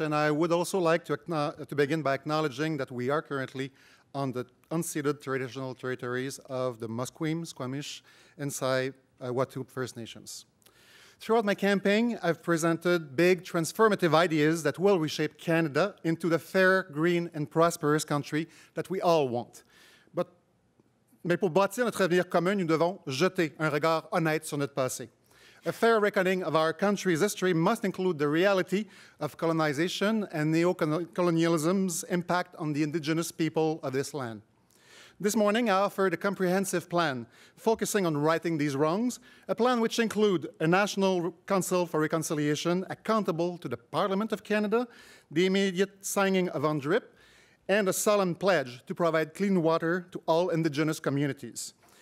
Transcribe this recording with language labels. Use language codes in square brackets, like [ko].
[en] And I would also like to begin by acknowledging that we are currently on the unceded traditional territories of the Musqueam, Squamish, and Tsleil-Waututh First Nations. Throughout my campaign, I've presented big transformative ideas that will reshape Canada into the fair, green, and prosperous country that we all want. [fr] Mais pour bâtir notre avenir commun, nous devons jeter un regard honnête sur notre passé. [en] A fair reckoning of our country's history must include the reality of colonization and neo-colonialism's impact on the indigenous people of this land. This morning, I offered a comprehensive plan focusing on righting these wrongs, a plan which includes a National Council for Reconciliation accountable to the Parliament of Canada, the immediate signing of UNDRIP, and a solemn pledge to provide clean water to all indigenous communities.